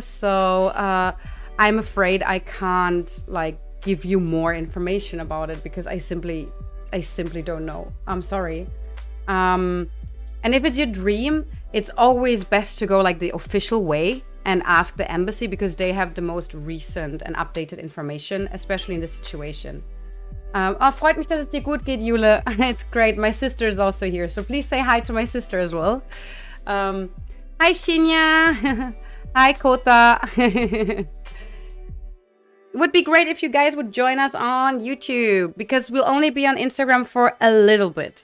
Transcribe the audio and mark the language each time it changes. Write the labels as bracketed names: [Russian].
[English] So, I'm afraid I can't like give you more information about it because I simply don't know. I'm sorry. And if it's your dream, it's always best to go like the official way and ask the embassy because they have the most recent and updated information, especially in this situation. [German] Freut mich, dass es dir gut geht, Jule. [English] It's great. My sister is also here, so please say hi to my sister as well. Hi, Shinya. Hi, Kota. It would be great if you guys would join us on YouTube because we'll only be on Instagram for a little bit.